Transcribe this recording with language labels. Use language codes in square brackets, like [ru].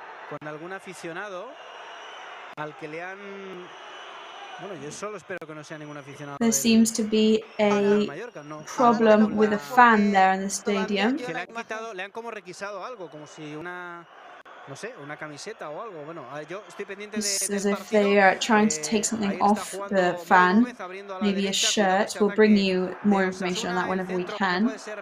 [es] Con algún aficionado al que le han... Bueno, yo solo espero que no sea ningún aficionado. [en] There seems to be a problem with a fan there in the stadium. [es] Que le han como requisado algo, como si una... No sé, una camiseta o algo. Bueno, yo estoy pendiente [en] It's as if they are trying to take something off the fan, maybe a shirt. We'll bring you more information on that whenever we can.